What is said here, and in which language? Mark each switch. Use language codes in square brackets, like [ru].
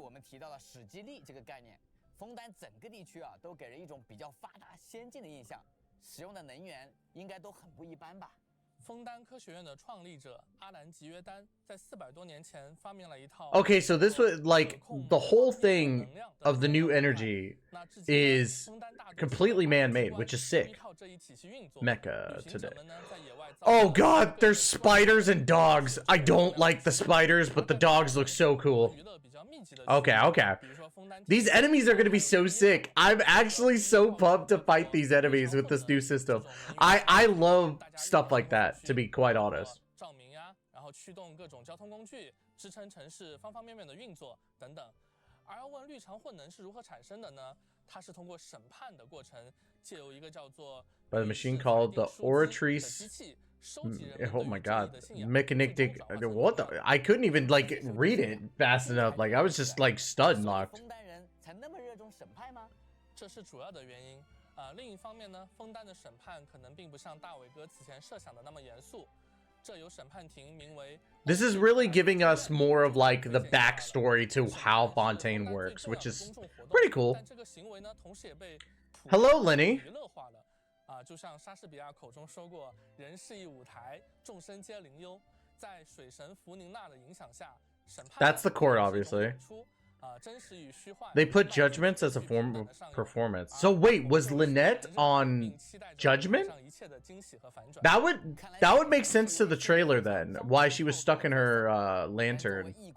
[zh] 我们提到了史基利这个概念，枫丹整个地区啊都给人一种比较发达先进的印象，使用的能源应该都很不一般吧。枫丹科学院的创立者阿兰吉约丹在400多年前发明了一套。 [en] Okay, so this was like the whole thing of the new energy is completely man-made, which is sick. Mecha today. Oh god, there's spiders and dogs. I don't like the spiders, but the dogs look so cool. Okay, okay. These enemies are going to be so sick. I'm actually so pumped to fight these enemies with this new system. I love stuff like that, to be quite honest. [zh] 照明呀，然后驱动各种交通工具，支撑城市方方面面的运作等等。而要问绿常混能是如何产生的呢？它是通过审判的过程，借由一个叫做 [en] By the machine called the Oratrice. Oh my god. Mechanictic. What the? I couldn't even, like, read it fast enough. Like, I was just, like, stud locked. [zh] 枫丹人才那么热衷审判吗？这是主要的原因。另一方面呢，枫丹的审判可能并不像大伟哥此前设想的那么严肃。这有审判庭名为 [en] This is really giving us more of, like, the backstory to how Fontaine works, which is pretty cool. [zh] 但这个行为呢，同时也被 [en] Hello, Lyney. [zh] 娱乐化了。就像莎士比亚口中说过，人是一舞台，众生皆灵幽。在水神弗宁娜的影响下，审判 [en] That's the court, obviously. They put judgments as a form of performance. So wait, was Lynette on Judgment? That would make sense to the trailer then. Why she was stuck in her lantern.